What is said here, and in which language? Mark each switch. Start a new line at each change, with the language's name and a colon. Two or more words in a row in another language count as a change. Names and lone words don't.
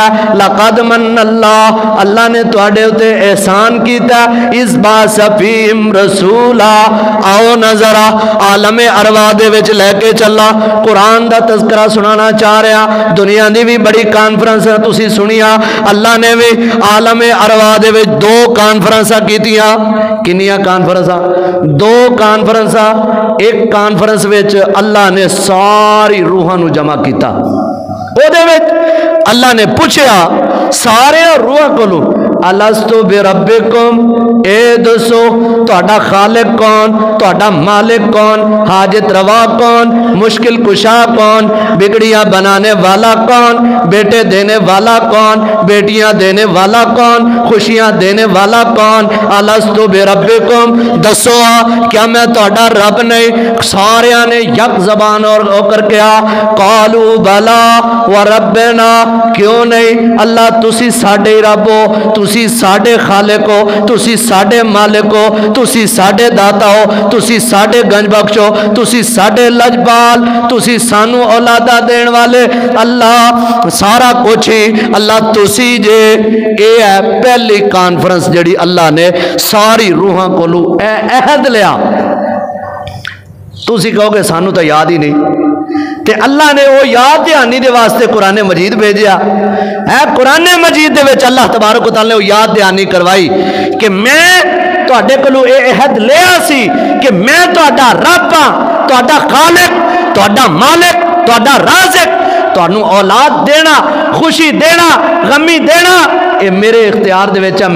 Arabic: لقد منّ الله,
Punjabi: اللہ نے تہاڈے اتے احسان کیتا,
Arabic: إذ بعث فيهم رسولا.
Punjabi: آؤ نظرا عالم ارواح دے وچ لیکے چلا، قرآن دا تذکرہ سنانا چاہ رہا. دنیا دی بھی بڑی کانفرنس تسی سنیا، اللہ نے بھی عالم ارواح دے وچ 2 کانفرنساں کیتیاں. کنیاں کانفرنساں? 2 کانفرنساں. ایک کانفرنس وچ اللہ نے ساری روحاں نو جمع کیتا. اودے وچ اللہ نے پچھیا سارے روحاں کولوں,
Arabic: ألست بربكم,
Punjabi: اے دسو تہاڈا خالق کون, تہاڈا مالک کون، حاجت روا کون، مشکل کشا کون، بگڑیاں بنانے والا کون، بیٹے دینے والا کون، بیٹیاں دینے والا کون، خوشیاں دینے والا کون.
Arabic: ألست بربكم,
Punjabi: دسو کیا میں تہاڈا رب نہیں? سارے نے یک زبان اور ہو کر کیا,
Arabic: قالوا بلى وربنا,
Punjabi: کیوں نہیں اللہ، تسی ساڈے رب ہو، تسی ساڈے خالق ہو، تسی ساڈے مالک ہو، تسی ساڈے داتا ہو، تسی ساڈے گنج بخش ہو، تسی ساڈے لجپال، تسی سانوں اولاداں دینے والے، اللہ سارا کجھ ہی اللہ تسی جے. یہ ہے پہلی کانفرنس جہڑی اللہ نے ساری روحاں کولوں عہد لیا. تسی کہوگے سانوں تو یاد ہی نہیں، تے اللہ نے وہ یاد دھیانی دے واسطے قرآن مجید بھیجا ہے. قرآن مجید دے وچ اللہ
Arabic: تبارك وتعالى
Punjabi: نے وہ یاد دھیانی کروائی کہ میں تہاڈے کولوں یہ عہد لیا سی کہ میں تہاڈا رب ہاں، تہاڈا خالق، تہاڈا مالک، تہاڈا رازق، تہانوں اولاد دینا، خوشی دینا، غمی دینا، یہ میرے اختیار دے وچ ہے.